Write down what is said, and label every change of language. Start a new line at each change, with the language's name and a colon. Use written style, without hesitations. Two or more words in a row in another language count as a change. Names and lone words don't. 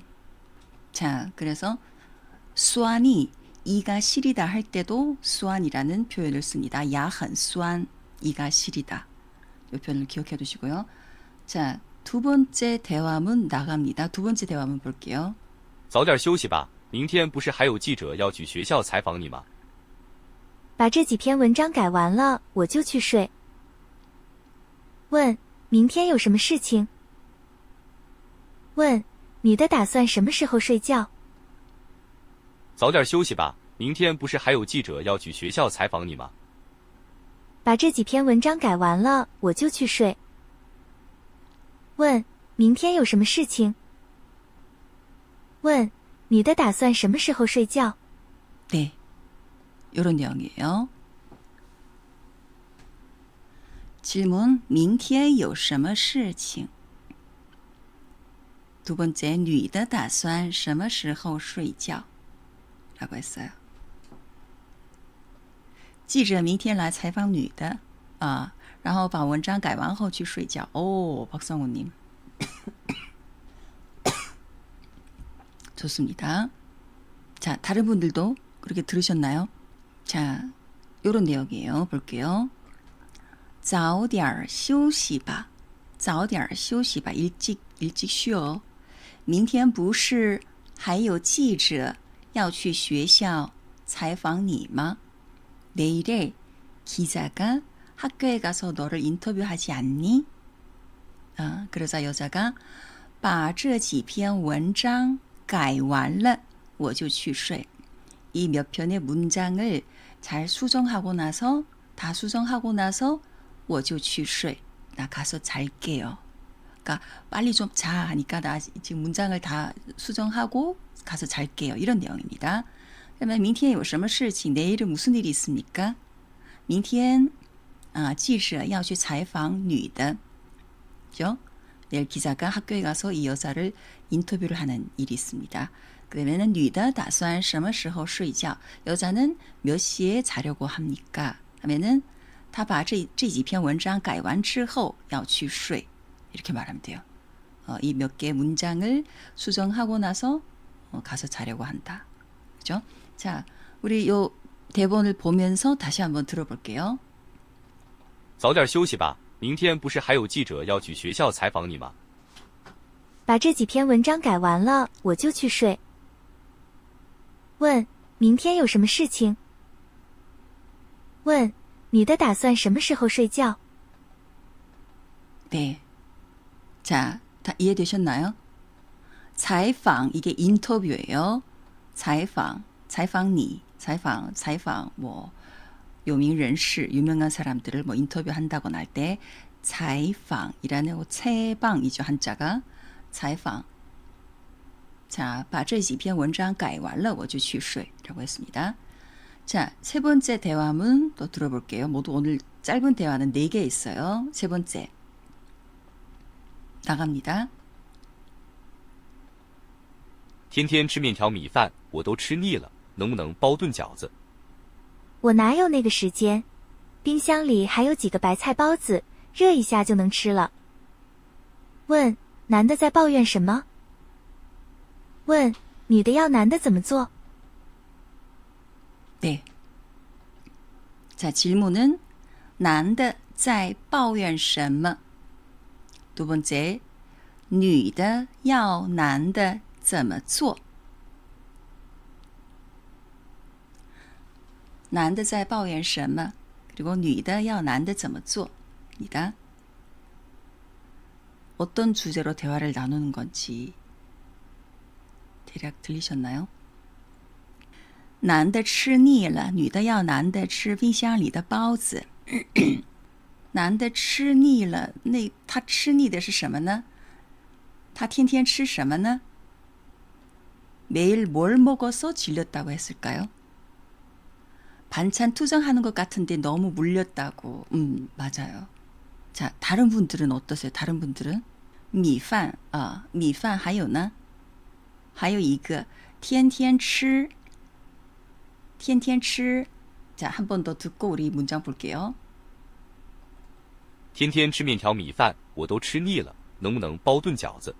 Korean: 자, 그래서 수안이 이가 시리다 할 때도 수안이라는 표현을 씁니다. 야한 수안, 이가 시리다. 이 표현을 기억해 두시고요. 자, 두 번째 대화문 나갑니다. 두 번째 대화문 볼게요.
Chinese: 早点休息吧，明天不是还有记者要去学校采访你吗？把这几篇文章改完了，我就去睡。问：明天有什么事情？问：你的打算什么时候睡觉？早点休息吧，明天不是还有记者要去学校采访你吗？把这几篇文章改完了，我就去睡。问：明天有什么事情？问：你的打算什么时候睡觉？
Korean: 네, 이런 내용이에요. 질문,
Chinese: 明天有什么事情?
Korean: 두 번째,
Chinese: 你的打算什么时候睡觉?
Korean: 라고 했어요.
Chinese: 记者明天来采访女的啊，然后把文章改完后去睡觉.
Korean: 오, 박성우님. 좋습니다. 자, 다른 분들도 그렇게 들으셨나요? 자, 요런 내용이에요. 볼게요.
Chinese: 早点休息吧. 早点休息吧.
Korean: 일찍 쉬어.
Chinese: 明天不是还有记者要去学校采访你吗?
Korean: 내일에 기자가 학교에 가서 너를 인터뷰하지 않니? 그러자 여자가
Chinese: 把这几篇文章改完了我就去睡.
Korean: 이 몇 편의 문장을 잘 수정하고 나서 다 수정하고 나서
Chinese: 我就去睡.
Korean: 나 가서 잘게요. 그러니까 빨리 좀 자 하니까 나 지금 문장을 다 수정하고 가서 잘게요. 이런 내용입니다. 그러면
Chinese: 明天有什么事情?
Korean: 내일은 무슨 일이 있습니까?
Chinese: 明天记者要去采访女的.
Korean: 그죠? 내일 기자가 학교에 가서 이 여자를 인터뷰를 하는 일이 있습니다.
Chinese: 그러면은 女的打算什么时候睡觉?
Korean: 여자는 몇 시에 자려고 합니까?
Chinese: 하면은 他把这几篇文章改完之后要去睡.
Korean: 이렇게 말하면 돼요. 이 몇 개의 문장을 수정하고 나서 가서 자려고 한다. 그죠? 자, 우리 요 대본을 보면서 다시 한번 들어볼게요.
Chinese: 早点休息吧，明天不是还有记者要去学校采访你吗？把这几篇文章改完了，我就去睡。问：明天有什么事情？问：你的打算什么时候睡觉？
Korean: 네. 자, 다 이해되셨나요? 采访 이게 인터뷰예요.
Chinese: 采访你, 采访 뭐 요명人士,
Korean: 유명한 사람들을 뭐 인터뷰한다거나 할 때 采访 이라는 채방이죠, 한자가.
Chinese: 采访. 자, 把这几篇文章改完了我就去睡
Korean: 라고 했습니다. 자, 세 번째 대화문 또 들어볼게요. 모두 오늘 짧은 대화는 4개 있어요. 세 번째. 나갑니다.
Chinese: 天天吃面条米饭，我都吃腻了，能不能包顿饺子？我哪有那个时间？冰箱里还有几个白菜包子，热一下就能吃了。问：男的在抱怨什么？问：女的要男的怎么做？
Korean: 네. 자, 질문은
Chinese: 男的在抱怨什么?
Korean: 두 번째,
Chinese: 女的要男的怎么做? 男的在抱怨什么? 그리고 女的要男的怎么做?
Korean: 입니다. 어떤 주제로 대화를 나누는 건지 대략 들리셨나요?
Chinese: 男的吃腻了，女的要男的吃冰箱里的包子。男的吃腻了，那他吃腻的是什么呢？他天天吃什么呢？
Korean: 매일 뭘 먹어서 질렸다고 했을까요? 반찬 투정하는 것 같은데 너무 물렸다고. 맞아요. 자, 다른 분들은 어떠세요? 다른 분들은?
Chinese: 米饭啊，米饭还有呢？还有一个天天吃。天天吃.
Korean: 자, 한 번 더 듣고 우리 문장 볼게요.
Chinese: 天天吃面条米饭，我都吃腻了，能不能包顿饺子？